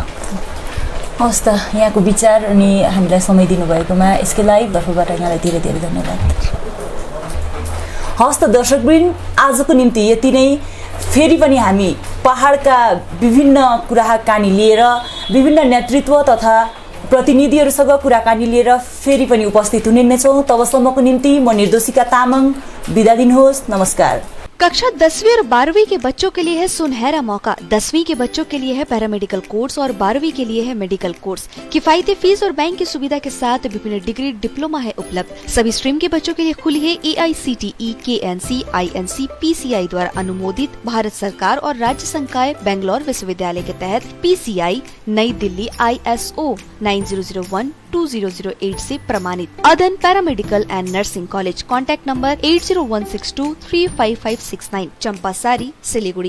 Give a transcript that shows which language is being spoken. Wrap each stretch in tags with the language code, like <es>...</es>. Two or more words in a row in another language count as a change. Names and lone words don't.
<ne>हस् त यहाँको विचार अनि हामीलाई समय दिनुभएकोमा यसकै लाइभ तर्फबाट यहाँलाई धेरै धेरै धन्यवाद हस् त दर्शकवृन्द आजको निम्ति यति नै फेरि पनि हामी पहाडका विभिन्न कुराकानी लिएर विभिन्न नेतृत्व तथा प्रतिनिधिहरूसँग कुराकानी लिएर फेरि पनि उपस्थित हुने नै छौँ तबसम्मको निम्ति म निर्दोषिका तामाङ बिदा दिनुहोस् नमस्कार</ne> <hi>कक्षा 10वीं और 12वीं के बच्चों के लिए है सुनहरा मौका 10वीं के बच्चों के लिए है</hi> <en>paramedical course</en> <hi>और 12वीं के लिए है</hi> <en>medical course</en> <hi>किफायती फीस और बैंक की सुविधा के साथ विभिन्न</hi> <en>degree diploma</en> <hi>है उपलब्ध सभी स्ट्रीम के बच्चों के लिए खुली है AICTE KNC INC PCI द्वारा अनुमोदित भारत सरकार और राज्य संकाय बेंगलोर विश्वविद्यालय के तहत PCI नई दिल्ली ISO 9001-2008 से प्रमाणित अदन पैरामेडिकल एंड नर्सिंग कॉलेज</hi> <en>contact number</en> <hi>8016235569 चंपासारी सिलीगुड़ी।</hi>